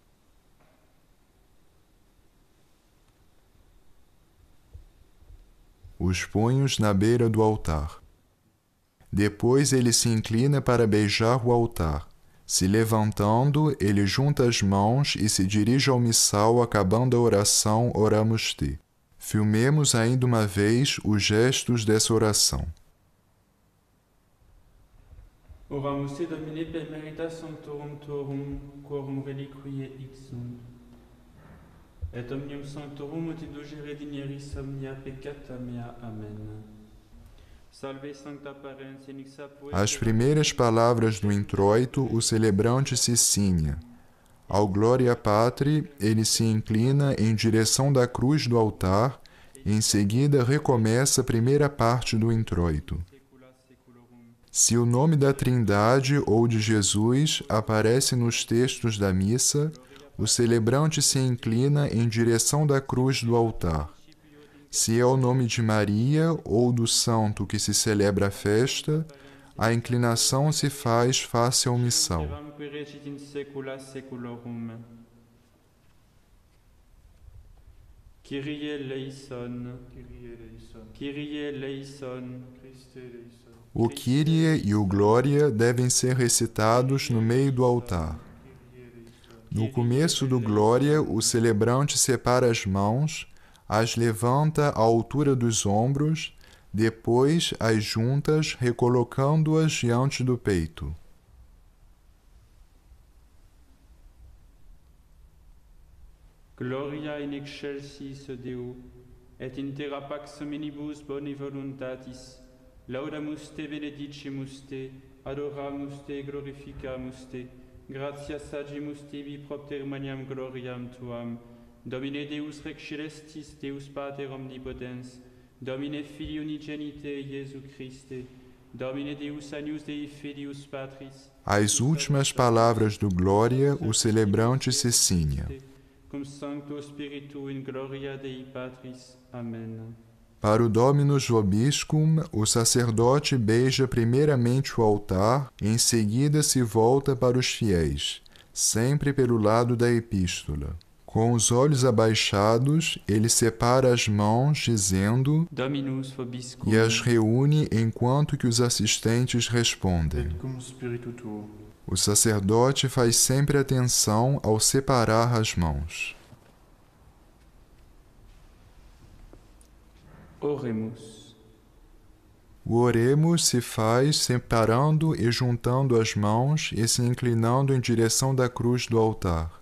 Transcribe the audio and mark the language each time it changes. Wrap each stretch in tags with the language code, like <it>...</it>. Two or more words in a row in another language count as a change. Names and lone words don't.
<pt>Os punhos na beira do altar. Depois ele se inclina para beijar o altar. Se levantando, ele junta as mãos e se dirige ao missal, acabando a oração Oramos Te. Filmemos ainda uma vez os gestos dessa oração.</pt> <la>Oramus Te Domine per meritas sanctorum Tuorum, quorum reliquiae ixunt. Et omnium sanctorum ut indulgere digneris omnia peccata mea. Amen. Salve Sancta Parens in exapue.</la> <pt>As primeiras palavras do introito, o celebrante se cinia. Ao Gloria Patri, ele se inclina em direção da cruz do altar, e em seguida recomeça a primeira parte do introito. Se o nome da Trindade ou de Jesus aparece nos textos da missa, o celebrante se inclina em direção da cruz do altar. Se é o nome de Maria ou do santo que se celebra a festa, a inclinação se faz face ao missal.</pt> <la>Kyrie eleison, Kyrie eleison, Kyrie eleison, Christe eleison,</la> <pt>O Kyrie e o Glória devem ser recitados no meio do altar. No começo do Glória, o celebrante separa as mãos, as levanta à altura dos ombros, depois as juntas, recolocando-as diante do peito.</pt> <la>Gloria in excelsis Deo, et in terra pax hominibus boni voluntatis. Laudamus te, benedicimus te, adoramus te, glorificamus te. Gratias agimus tibi propter maniam gloriam tuam. Domine Deus rex celestis, Deus Pater omnipotens. Domine Filii unigenite, Iesu Christe. Domine Deus agnus Dei filius Patris.</la> <pt>As últimas palavras do Glória, o celebrante se cinia.</pt> <la>Cum Sancto Spiritu in gloria Dei Patris. Amen.</la> <pt>Para o Dominus Vobiscum, o sacerdote beija primeiramente o altar e em seguida se volta para os fiéis, sempre pelo lado da epístola. Com os olhos abaixados, ele separa as mãos, dizendo,</pt> <la>Dominus vobiscum.</la> <pt>e as reúne enquanto que os assistentes respondem.</pt> <la>et cum spiritu tuo.</la> <pt>O sacerdote faz sempre atenção ao separar as mãos.</pt> <la>Oremus.</la> <pt>O Oremos se faz separando e juntando as mãos e se inclinando em direção da cruz do altar.</pt>